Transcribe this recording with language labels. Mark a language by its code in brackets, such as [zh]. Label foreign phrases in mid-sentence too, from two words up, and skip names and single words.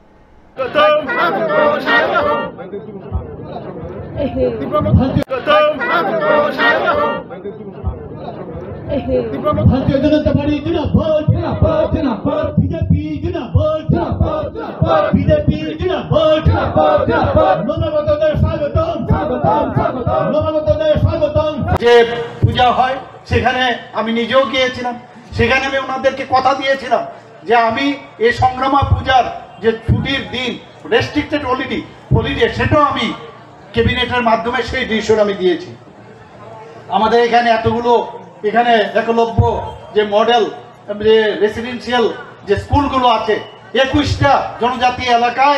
[hi] भारतीय जनता पार्टी जिंदाबाद जिंदाबाद जिंदाबाद बीजेपी जिंदाबाद जिंदाबाद जिंदाबाद बीजेपी जिंदाबाद जिंदाबाद जिंदाबाद [bn] নবাগতদের স্বাগতম স্বাগতম স্বাগতম নবাগতদের স্বাগতম যে পূজা হয় সেখানে আমি নিজেও গিয়েছিলাম সেখানে আমি ওনাদেরকে কথা দিয়েছিলাম যে আমি এই সংগ্রামা পূজার যে ছুটির দিন রেস্ট্রিক্টেড হলিডে সেটাও আমি ক্যাবিনেটের মাধ্যমে সেই ডিসিশন আমি দিয়েছি আমাদের এখানে এতগুলো এখানে একলব্য যে মডেল যে রেসিডেন্সিয়াল যে স্কুলগুলো আছে 21টা জনজাতি এলাকায়